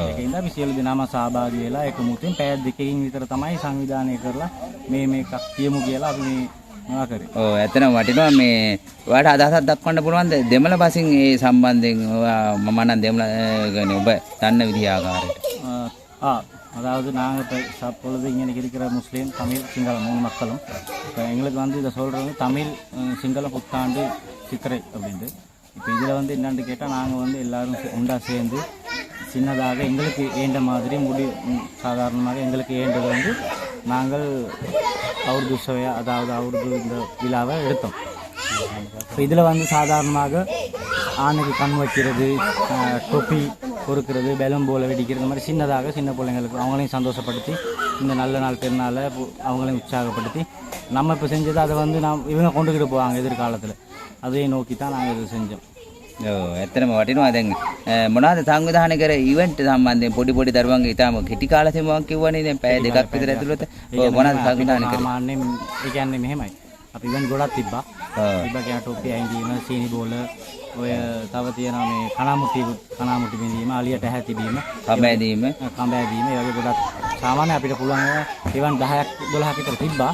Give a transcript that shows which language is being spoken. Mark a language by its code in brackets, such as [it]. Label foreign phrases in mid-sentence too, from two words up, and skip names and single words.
[si] ඒකෙන්ද අපි සියලු දෙනාම සහභාගී වෙලා එකමුතින් පැය දෙකකින් විතර තමයි සංවිධානය කරලා මේ මේකක් කියමු කියලා අපි මේ ඔව් ඇත්තටම වටිනවා මේ ඔයාලට අදහසක් දක්වන්න පුළුවන්ද දෙමළ බසින් ඒ සම්බන්ධයෙන් ඔයා මම නම් දෙමළ කියන්නේ ඔබ දන්න විදිහ ආකාරයට [ta] அதாவது நாங்கள் இப்போ அப்பொழுது இங்கே இருக்கிற முஸ்லீம் தமிழ் சிங்களம் 3 மக்களும் இப்போ எங்களுக்கு வந்து இதை சொல்கிறது தமிழ் சிங்களம் புத்தாண்டு சித்திரை அப்படின்ட்டு இப்போ இதில் வந்து என்னென்னு கேட்டால் நாங்கள் வந்து எல்லோரும் உண்டாக சேர்ந்து சின்னதாக எங்களுக்கு ஏண்ட மாதிரி சாதாரணமாக எங்களுக்கு ஏண்டது வந்து நாங்கள் அவருது உற்சவையாக அதாவது அவருது இந்த விழாவை எடுத்தோம். இப்போ இதில் வந்து சாதாரணமாக ஆணைக்கு கண் வைக்கிறது, தொப்பி பொறுக்கிறது, பெலம் போல வெடிக்கிறது, இந்த மாதிரி சின்னதாக சின்ன பிள்ளைங்களுக்கு அவங்களையும் சந்தோஷப்படுத்தி இந்த நல்ல நாள் பெருநாளை அவங்களையும் உற்சாகப்படுத்தி நம்ம இப்போ செஞ்சது அதை வந்து இவங்க கொண்டுக்கிட்டு போவாங்க எதிர்காலத்தில். அதையே நோக்கி தான் நாங்கள் இது செஞ்சோம். [si] ඇත්තටම වටිනවා. දැන් මොනවද සංවිධානය කර ඉවෙන්ට් සම්බන්ධයෙන් පොඩි දරුවන්ගේ ඉතාලම කෙටි කාල සීමාවක් කිව්වනේ. දැන් පැය දෙකක් විතර ඇතුළත මොනවද සංවිධානය කරේ? සාමාන්‍යයෙන් ඒ කියන්නේ මෙහෙමයි. අපි ඉවෙන්ට් ගොඩක් තිබ්බා. කියන ටොපි ඇඳීම, සීනි බෝල, ඔය තව තියෙනවා මේ කණාමුටි බිඳීම, අලියට ඇහැ තිබීම, කඹ ඇදීම, ඒ වගේ ගොඩක් සාමාන්‍ය අපිට පුළුවන් ඒවා ඉවෙන්ට් 10ක් 12ක් විතර තිබ්බා.